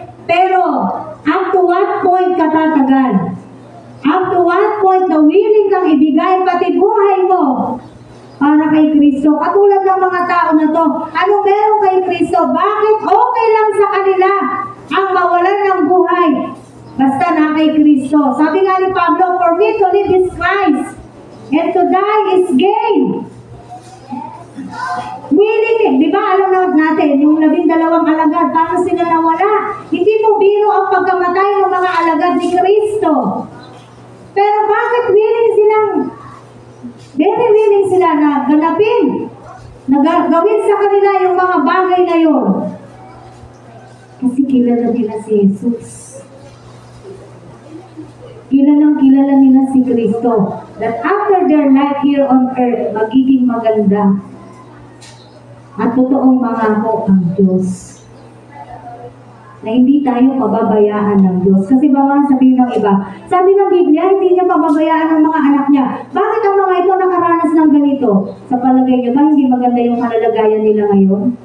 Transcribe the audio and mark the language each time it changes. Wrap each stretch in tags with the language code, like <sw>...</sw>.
<en>Pero, up to what point katatagal? Up to what point</en> <tl>na willing kang ibigay pati buhay mo para kay Kristo? Katulad ng mga tao na to, ano meron kay Kristo? Bakit okay lang sa kanila ang mawalan ng buhay? Basta na kay Kristo. Sabi nga ni Pablo,</tl> <en>for me to live is Christ, and to die is gain.</en> <tl>Willing eh. Di ba alam natin, yung 12 alagad, paano sila nawala? Hindi mo biro ang pagkamatay ng mga alagad ni Kristo. Pero bakit very willing sila na ganapin, na gawin sa kanila yung mga bagay na yun? Kasi kilala nila si Jesus. Kilala nila si Kristo.</tl> <en>That after their life here on earth,</en> <tl>magiging maganda. At totoong mangako ang Diyos. Na hindi tayo pababayaan ng Diyos. Kasi baka sabihin ng iba, sabi ng Biblia, hindi niya pababayaan ng mga anak niya. Bakit ang mga ito nakaranas ng ganito? Sa palagay niyo ba, hindi maganda yung kalalagayan nila ngayon?</tl>